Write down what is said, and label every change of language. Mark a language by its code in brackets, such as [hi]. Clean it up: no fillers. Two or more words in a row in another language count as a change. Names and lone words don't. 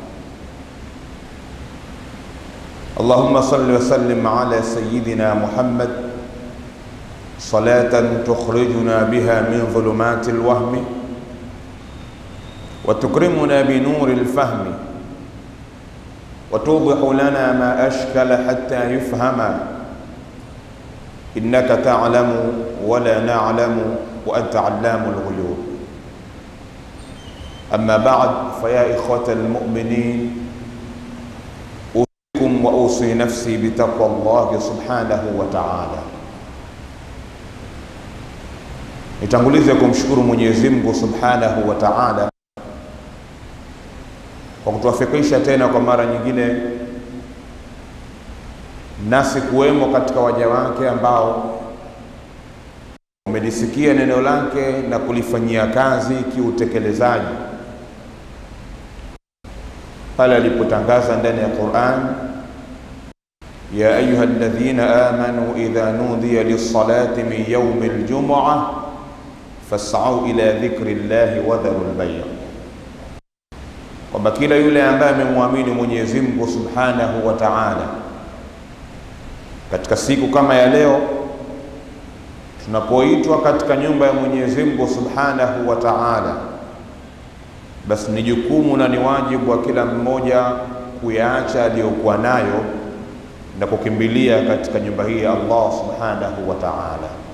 [ar] اللهم صل وسلم على سيدنا محمد صلاة تخرجنا بها من ظلمات الوهم وتكرمنا بنور الفهم وتوضح لنا ما أشكل حتى يفهم، إنك تعلم ولا نعلم وأنت علام الغيوب. أما بعد، فيا إخوة المؤمنين، أوصيكم وأوصي نفسي بتقوى الله سبحانه وتعالى. [sw] Nitangulize kumshukuru Mwenyezi Mungu [ar] سبحانه وتعالى [sw] kwa kutuwafikisha tena kwa mara nyingine nasi kuwemo katika waja wake ambao wamelisikia neno lake na kulifanyia kazi kiutekelezaji pale alipotangaza ndani ya Qur'an, [ar] يا أيها الذين آمنوا إذا نودي للصلاة من يوم الجمعة فاسعوا إلى ذكر الله وذروا البيع', [sw] kwamba kila yule ambaye amemwamini Mwenyezi Mungu [ar] سبحانه وتعالى, [sw] katika siku kama ya leo tunapoitwa katika nyumba ya Mwenyezi Mungu [ar] سبحانه وتعالى, [sw] basi ni jukumu na ni wajibu wa kila mmoja kuyaacha aliyokuwa nayo na kukimbilia katika nyumba hii ya [ar] الله سبحانه وتعالى.